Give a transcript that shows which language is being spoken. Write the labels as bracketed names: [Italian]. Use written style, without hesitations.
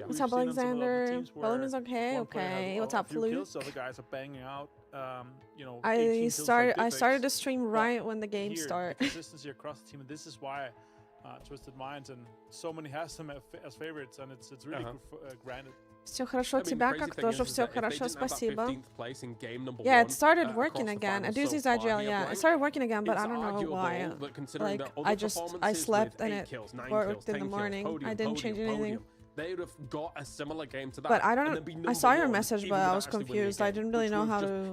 [English] what's up, Alexander? Volume is okay. Okay. What's up, Fluke? The other guys are banging out. You know, I started the stream right when the game started. Consistency across the team, and this is why. Twisted Minds, and so many has them as favorites, and it's really granted. [Russian] Все хорошо у тебя, как тоже все хорошо, спасибо. [English] Yeah, it started working again. I do this IGL, yeah. It started working again, but I don't know why. Like, I slept and it worked in the morning. I didn't change anything. They would have got a similar game to that. But I don't know. I saw your message, but I was confused. I didn't really know how to.